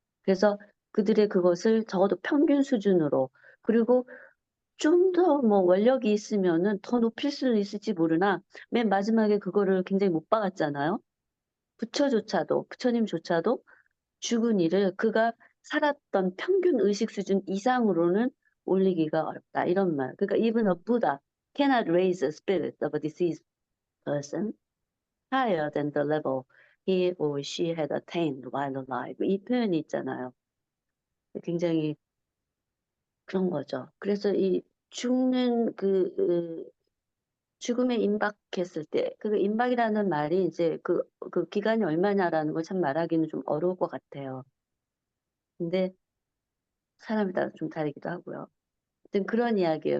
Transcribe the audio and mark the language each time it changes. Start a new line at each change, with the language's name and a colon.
Korean: 그래서 그들의 그것을 적어도 평균 수준으로, 그리고 좀 더 뭐 원력이 있으면은 더 높일 수는 있을지 모르나 맨 마지막에 그거를 굉장히 못 박았잖아요. 부처님조차도 죽은 이를 그가 살았던 평균 의식 수준 이상으로는 올리기가 어렵다, 이런 말. 그러니까
English: even a Buddha cannot raise the spirit of a deceased person higher than the level he or she had attained while alive.
Korean: 이 표현이 있잖아요. 굉장히 그런 거죠. 그래서 이 죽는 죽음에 임박했을 때, 그 임박이라는 말이 이제 그 기간이 얼마냐라는 걸 참 말하기는 좀 어려울 것 같아요. 근데 사람에 따라 좀 다르기도 하고요. 하여튼 그런 이야기예요.